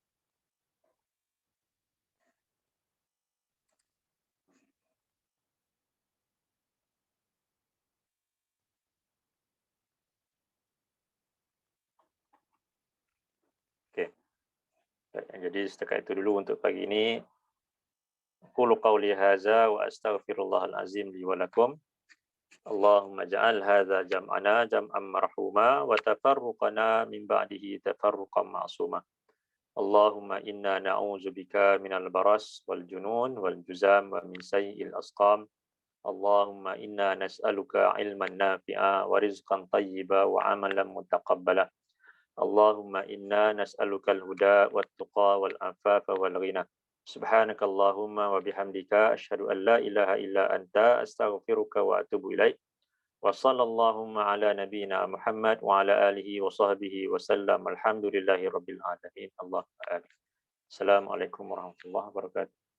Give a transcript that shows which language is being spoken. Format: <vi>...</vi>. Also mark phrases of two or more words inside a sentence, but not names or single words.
<ms>Okey. Jadi setakat itu dulu untuk pagi ini.</ms> <ar>أقول قولي هذا وأستغفر الله العظيم لي ولكم. اللهم اجعل هذا جمعنا جمعا مرحوما وتفرقنا من بعده تفرقا معصوما. اللهم إنا نعوذ بك من البرص والجنون والجذام ومن سيئ الأسقام. اللهم إنا نسألك علما نافعا ورزقا طيبا وعملا متقبلا. اللهم إنا نسألك الهدى والتقى والعفاف والغنى. سبحانك اللهم وبحمدك أشهد أن لا إله إلا أنت أستغفرك وأتوب إليك. وصلى الله على نبينا محمد وعلى آله وصحبه وسلم. الحمد لله رب العالمين. اللهم آمين. السلام عليكم ورحمة الله وبركاته.</ar>